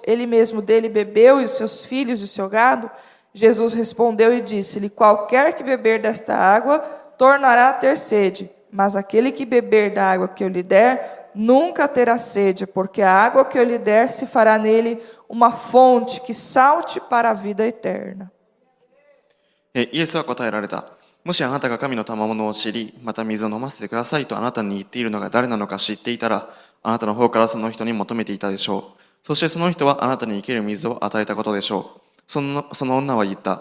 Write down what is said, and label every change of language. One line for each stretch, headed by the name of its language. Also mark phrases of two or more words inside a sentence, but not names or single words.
Portuguese: Ele mesmo dele bebeu e os seus filhos e o seu gado? Jesus respondeu e disse-lhe: Qualquer que beber desta água tornará a ter sede, mas aquele que beber da água que eu lhe der nunca terá sede, porque a água que eu lhe der se fará nele uma fonte que salte para a vida eterna.
Japanese: イエスは答えられた。もしあなたが神の賜物を知り、また水を飲ませてくださいとあなたに言っているのが誰なのか知っていたら、あなたの方からその人に求めていたでしょう。そしてその人はあなたに生ける水を与えたことでしょう。その女は言った。